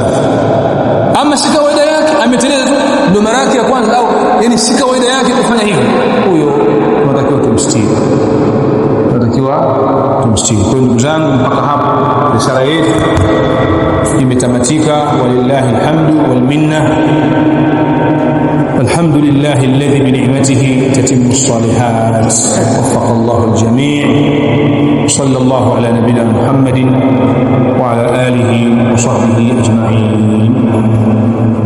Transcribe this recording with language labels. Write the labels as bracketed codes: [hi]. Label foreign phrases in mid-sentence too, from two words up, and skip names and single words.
[sw] Ama si kawaida yake, ameteleza tu, ndio mara yake ya kwanza, au yani si kawaida yake kufanya hivyo, huyo tunatakiwa tumstiri. Kwa ndugu zangu, mpaka hapo risala yetu imetamatika. [ar] ولله الحمد والمنة. الحمد لله الذي بنعمته تتم الصالحات. وفق الله الجميع. صلى الله على نبينا محمد وعلى آله وصحبه أجمعين.